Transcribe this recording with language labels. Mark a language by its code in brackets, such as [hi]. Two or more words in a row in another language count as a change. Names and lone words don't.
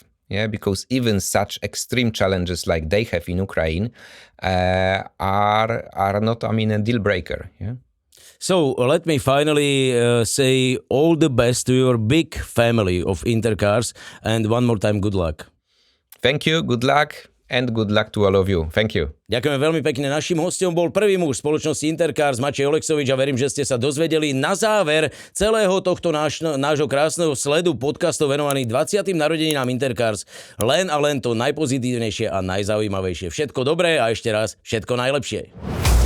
[en] Yeah, because even such extreme challenges like they have in Ukraine are not, a deal breaker. Yeah. So let me finally say all the best to your big family of Intercars, and one more time, good luck. Thank you. Good luck. and good luck to all of you. Thank you. [sk] Ďakujeme veľmi pekne. Naším hostom bol prvý muž spoločnosti Intercars Maciej Oleksowicz a verím, že ste sa dozvedeli na záver celého tohto nášho krásneho sledu podcastov venovaných 20. narodeninám Intercars len a len to najpozitívnejšie a najzaujímavejšie. Všetko dobré a ešte raz všetko najlepšie.